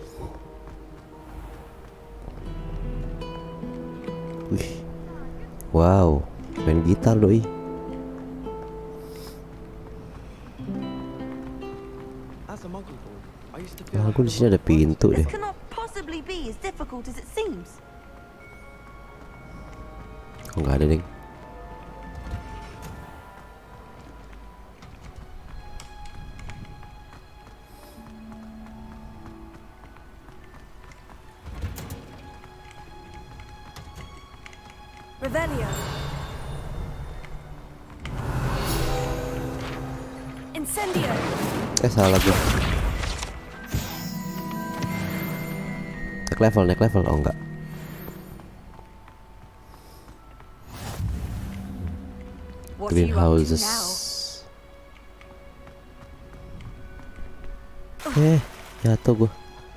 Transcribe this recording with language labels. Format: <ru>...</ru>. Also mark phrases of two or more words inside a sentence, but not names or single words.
<id>Wih. Wow, main gitar doi. Aku di sini ada pintu deh.</id> <en>This cannot possibly be as difficult as it seems.</en> <id>Kok nggak ada deh? Revelio. Incendio. Salah gue. Naik level, oh enggak. Greenhouses. Jatuh gue.</id>